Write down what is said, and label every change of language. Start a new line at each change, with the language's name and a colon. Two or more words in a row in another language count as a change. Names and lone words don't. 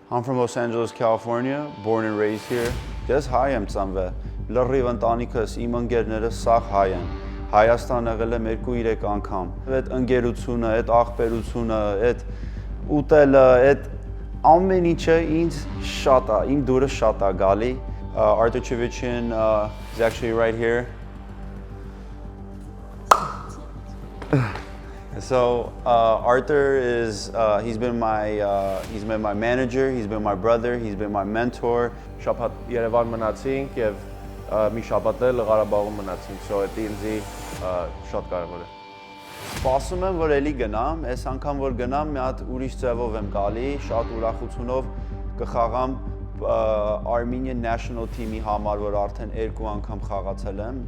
English: I'm from Los Angeles, California, born and raised here.
Armenian: Ես հայ եմ ծնվել, լրիվ ընտանիքս, իմ ընկերներս սաղ հայ են։ Հայաստան եղել եմ 2-3 անգամ։ Այդ ընկերությունը, այդ աղբերությունը, այդ ուտելը, այդ ամեն ինչը ինձ շատ է, իմ դուրս շատ է գալի։
English: Arthur Chivichyan is actually right here. So Arthur is he's been my manager, he's been my brother, he's been my mentor.
Armenian: Շաբաթ Երևան մնացինք եւ մի շաբաթ էլ Ղարաբաղում մնացինք, so դա ինձի շատ կարևոր է։ Սպասում եմ, որ էլի գնամ, այս անգամ որ գնամ, մի հատ ուրիշ ձևով եմ գալի, շատ ուրախությունով կխաղամ
English: Armenian national team-
Armenian: ի համար, որ արդեն 2 անգամ խաղացել եմ։